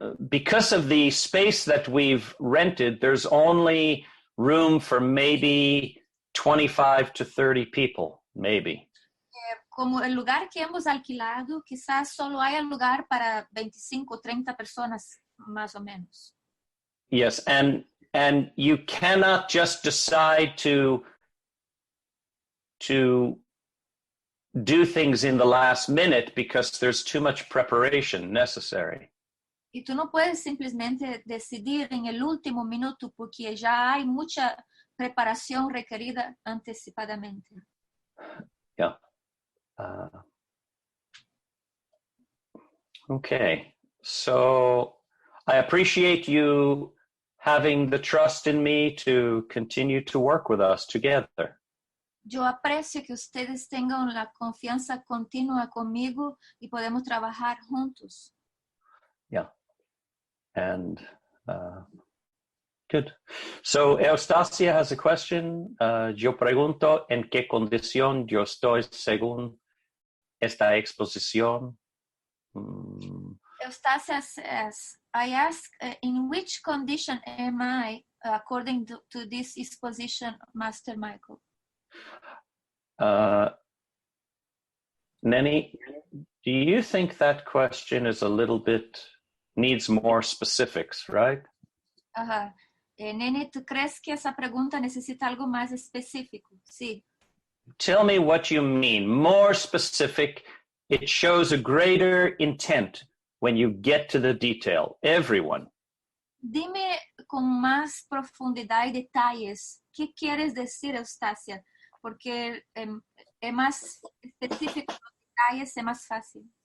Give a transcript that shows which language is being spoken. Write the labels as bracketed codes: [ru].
[en] Because of the space that we've rented, there's only room for maybe 25 to 30 people, maybe. [es] Como el lugar que hemos alquilado, quizás solo haya lugar para 25 o 30 personas, más o menos. [en] Yes, and you cannot just decide to do things in the last minute because there's too much preparation necessary. [es] Y tú no puedes simplemente decidir en el último minuto porque ya hay mucha preparación requerida anticipadamente. [en] Yeah. Okay. So I appreciate you having the trust in me to continue to work with us together. Yo aprecio que ustedes tengan la confianza continua conmigo y podemos trabajar juntos. Yeah. And good. So Eustacia has a question. [es] Yo pregunto en qué condición yo estoy según esta exposición. [en] Eustacia says, I ask, in which condition am I according to this exposition, Master Michael? Neni, do you think that question is a little bit, needs more specifics, right? Ajá. [es] Nene, ¿tú crees que esa pregunta necesita algo más específico? Sí. [en] Tell me what you mean. More specific. It shows a greater intent when you get to the detail. Everyone. [es] Dime con más profundidad y detalles. ¿Qué quieres decir, Eustacia? Porque es más específico, los detalles es más fácil.